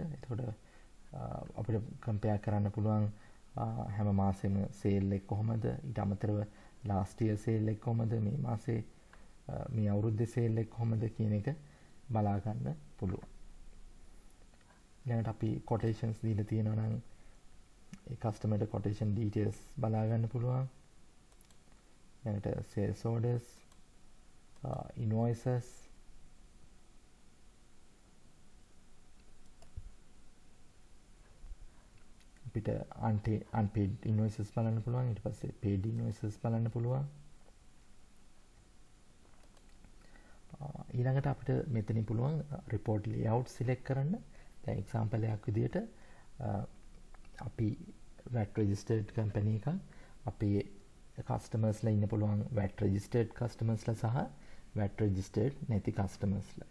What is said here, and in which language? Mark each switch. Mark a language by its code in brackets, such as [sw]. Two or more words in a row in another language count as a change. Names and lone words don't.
[si] එතකොට අපිට compare කරන්න පුළුවන් හැම මාසෙම sale එක කොහමද, ඊට අමතරව [en] last year [si] sale එක කොහමද, මේ මාසේ මේ අවුරුද්දේ sale එක කොහමද කියන එක බලා ගන්න පුළුවන්. ඊළඟට අපි quotations දීලා තියෙනවා නම් ඒ [en] customer quotation details [si] බලා ගන්න පුළුවන්. ඊළඟට [en] sales orders, [si] invoices, අපිට [en] unpaid invoices [si] බලන්න පුළුවන්. ඊට පස්සේ [en] paid invoices [si] බලන්න පුළුවන්. ඊළඟට අපිට මෙතනින් පුළුවන් [en] report layout [si] select කරන්න. දැන් example එකක් විදිහට අපි [en] VAT registered company [si] එකක්, අපේ customers ලා ඉන්න පුළුවන් [en] VAT registered customers [si] ලා සහ [en] VAT registered [si] නැති customers ලා.